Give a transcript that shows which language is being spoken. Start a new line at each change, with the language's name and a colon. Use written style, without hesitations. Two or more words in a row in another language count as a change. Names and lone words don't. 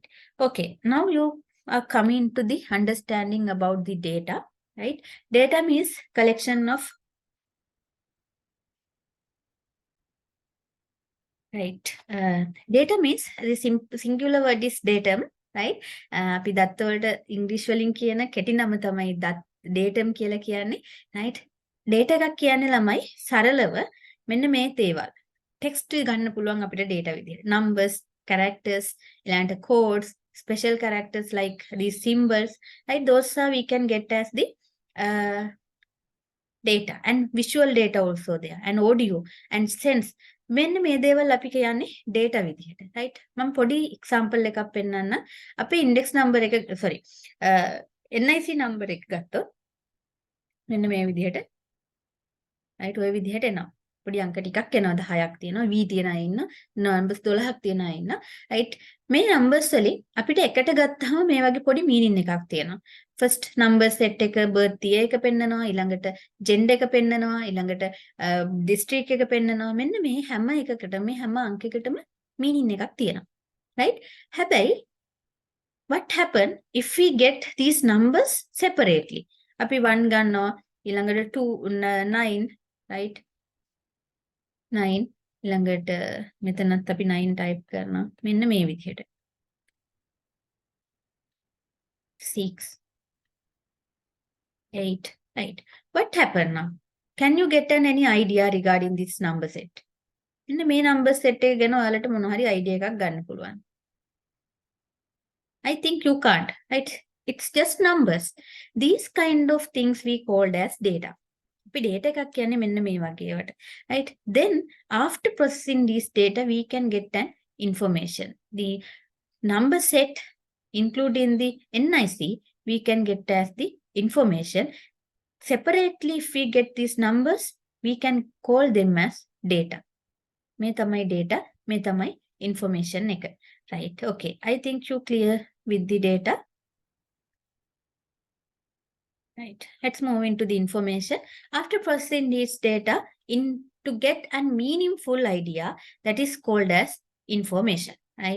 English: Okay, now you are coming to the understanding about the data, right? Data means collection of, right? Data means the singular word is datum, right?
Sinhala: අපි දත්ත වලට ඉංග්‍රීසි වලින් කියන කෙටි නම තමයි datum කියලා කියන්නේ, right? data එකක් කියන්නේ ළමයි සරලව මෙන්න මේ දේවල්.
English: text
Sinhala: ගන්න පුළුවන් අපිට data විදිහට.
English: numbers, characters, ඊළඟට codes, special characters like these symbols, right? Those are we can get as the data, and visual data also there, and audio and sense.
Sinhala: මෙන්න මේ දේවල් අපි කියන්නේ data විදිහට, right? මම පොඩි example එකක් පෙන්නන්න. අපේ
English: index number
Sinhala: එක
English: sorry NIC number
Sinhala: එක ගත්තොත් මෙන්න මේ විදිහට, right? ඔය විදිහට එනවා. පොඩි අංක ටිකක් එනවා, 10ක් තියෙනවා, V තියෙන අය ඉන්න, numbers 12ක් තියෙන අය ඉන්න, right? මේ numbers වලින් අපිට එකට ගත්තාම මේ වගේ පොඩි meaning එකක් තියෙනවා.
English: first number set
Sinhala: එක
English: birth year
Sinhala: එක පෙන්නනවා, ඊළඟට gender එක පෙන්නනවා, ඊළඟට district එක පෙන්නනවා. මෙන්න මේ හැම එකකටම මේ හැම අංකයකටම meaning එකක් තියෙනවා, right? හැබැයි
English: what happen if we get these numbers separately?
Sinhala: අපි 1 ගන්නවා, ඊළඟට 2 9, right? 9 ඊළඟට මෙතනත් අපි 9 type කරනවා. මෙන්න මේ විදිහට 6 8, right?
English: What happened now? Can you get any idea regarding this number set?
Sinhala: මෙන්න මේ
English: number set
Sinhala: එක ගැන ඔයාලට මොන හරි idea එකක් ගන්න පුළුවන්.
English: I think you can't, right? It's just numbers. These kind of things we called as data.
Sinhala: අපි data එකක් කියන්නේ මෙන්න මේ වගේ ඒවට, right?
English: Then after processing this data we can get an information. The number set including the NIC we can get as the information. Separately if we get these numbers we can call them as data.
Sinhala: මේ තමයි data, මේ තමයි information එක, right?
English: Okay, I think you clear with the data. Right. Let's move into the information. After processing this data to get a meaningful idea, that is called as information. Right.